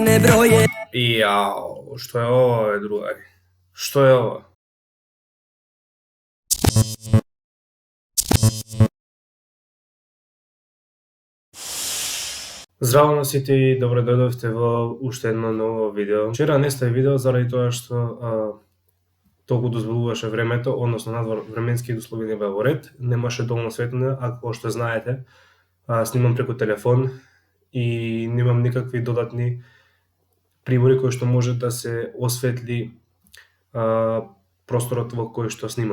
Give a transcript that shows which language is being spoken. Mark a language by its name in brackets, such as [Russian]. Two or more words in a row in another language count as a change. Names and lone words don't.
[Serbian] se broje. Jao, što je ovo, drugari? Što je ovo? [Macedonian] Здраво на сите и добре дојдовте во уште едно ново видео. Вчера не стави видео заради тоа што толку дозволуваше времето, односно надвор временски услови не беа во ред, немаше доволно светлина, а како што знаете, снимам преку телефон и немам никакви додатни прибори кои што може да се осветли просторот во кој што снимам.